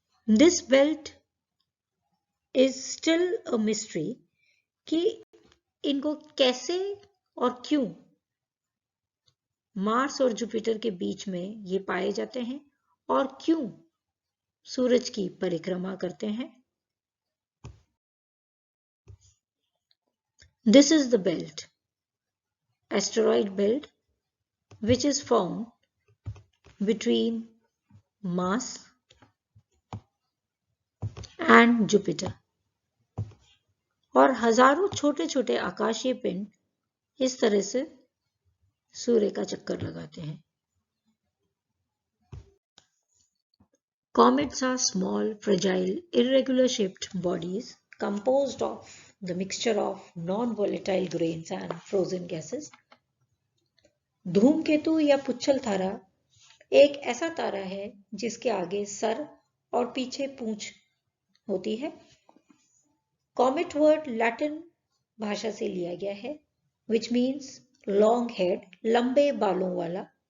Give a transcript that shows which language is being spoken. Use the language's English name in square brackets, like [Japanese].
[English] This belt is still a mystery [Hindi] कि इनको कैसे और क्यों मार्स और जुपिटर के बीच में ये पाए जाते हैं और क्यों सूरज की परिक्रमा करते हैं। [English] This is the belt, asteroid belt, which is found between Mars and Jupiter. [Hindi] और हजारों छोटे छोटे आकाशीय पिंड इस तरह से सूर्य का चक्कर लगाते हैं। [English] Comets are small, fragile, irregular shaped bodies composed of the mixture of non-volatile grains and frozen gases. [Hindi] धूमकेतु या पुच्छल तारा एक ऐसा तारा है जिसके आगे सर और पीछे पूंछ होती है। कॉमेट वर्ड लैटिन भाषा से लिया गया है, [English] which means long head, [Hindi] लंबे बालों वाला।